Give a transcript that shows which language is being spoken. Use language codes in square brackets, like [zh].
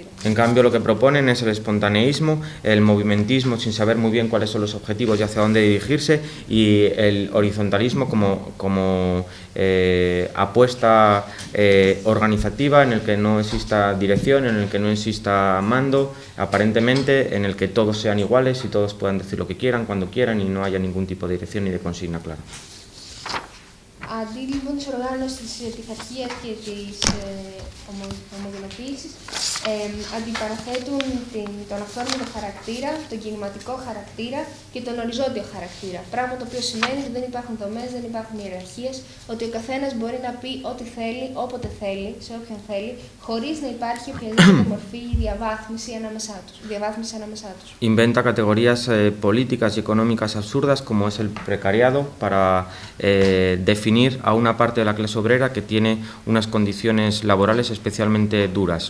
[es] En cambio, lo que proponen es el espontaneísmo, el movimentismo sin saber muy bien cuáles son los objetivos y hacia dónde dirigirse, y el horizontalismo como apuesta organizativa en el que no exista dirección, en el que no exista mando, aparentemente en el que todos sean iguales y todos puedan decir lo que quieran, cuando quieran, y no haya ningún tipo de dirección ni de consigna clara. [el] Αντί λοιπόν της οργάνωσης της πειθαρχίας και της ομογενοποίησης, αντιπαραθέτουν τον αυθόρμητο χαρακτήρα, τον κινηματικό χαρακτήρα και τον οριζόντιο χαρακτήρα. Πράγμα το οποίο σημαίνει ότι δεν υπάρχουν δομές, δεν υπάρχουν ιεραρχίες, ότι ο καθένας μπορεί να πει ό,τι θέλει, όποτε θέλει, σε όποιον θέλει, χωρίς να υπάρχει οποιαδήποτε μορφή διαβάθμιση ανάμεσά τους. [es] Inventa categorías políticas y económicas absurdas como es el precariado para definir a una parte de la clase obrera que tiene unas condiciones laborales especialmente duras.